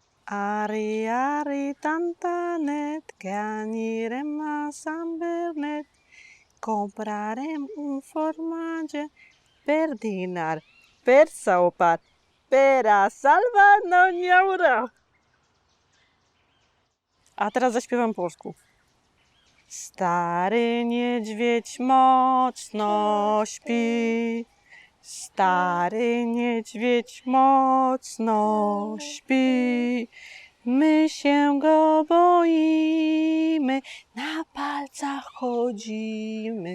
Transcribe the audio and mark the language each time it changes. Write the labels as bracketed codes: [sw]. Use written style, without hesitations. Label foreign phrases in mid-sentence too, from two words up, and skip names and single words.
[ca] Ari, ari, tantanet, que anirem a Sant Bernet. Comprarem un formatge per dinar, per sopar, per a salvar no n'hi haurà. [pl] A teraz zaśpiewam po polsku. Stary niedźwiedź mocno śpi. Stary niedźwiedź mocno śpi. My się go boimy, na palcach chodzimy.